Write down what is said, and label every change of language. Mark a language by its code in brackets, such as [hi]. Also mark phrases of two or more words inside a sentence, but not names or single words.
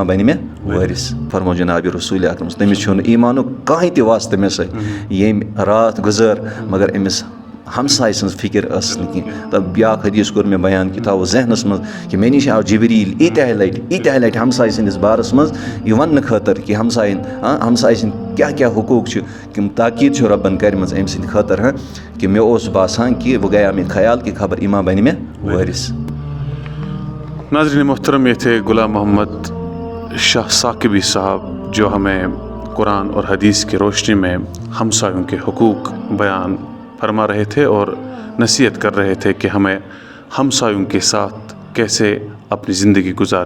[ks] بنہِ مےٚ وٲرِث فرمو جناب رسوٗلِ اکرم تٔمِس چھُنہٕ ایٖمانُک کٕہٕنۍ تہِ واسطہٕ مےٚ سۭتۍ ییٚمۍ راتھ گُزٲر مگر أمِس ہمساے سٕنٛز فِکر ٲسٕس نہٕ کینٛہہ تہٕ بیٛاکھ حدیٖث کوٚر مےٚ بیان کہِ تھاوو ذہنس منٛز کہِ مےٚ نِش آو جبریٖل ییٖتیٛاہ لٹہِ ہمساے سٕنٛدِس بارس منٛز یہِ وننہٕ خٲطرٕ کہِ ہمساے سٕنٛدۍ کیٛاہ حقوٗق چھِ کِم تاکیٖد چھِ رۄبن کَرِمٕژ أمۍ سٕنٛدِ خٲطرٕ کہِ مےٚ اوس باسان کہِ وۄنۍ گٔیاو مےٚ خیال کہِ خبر یہِ ما بنہِ مےٚ وٲرِث [ur] ناظرین محترم یہ تھے غلام محمد شاہ ثاقبی صاحب جو ہمیں قرآن اور حدیث کی روشنی میں ہمسایوں کے حقوق بیان فرما رہے تھے اور نصیحت کر رہے تھے کہ ہمیں ہمسایوں کے ساتھ کیسے اپنی زندگی گزارنی ہے.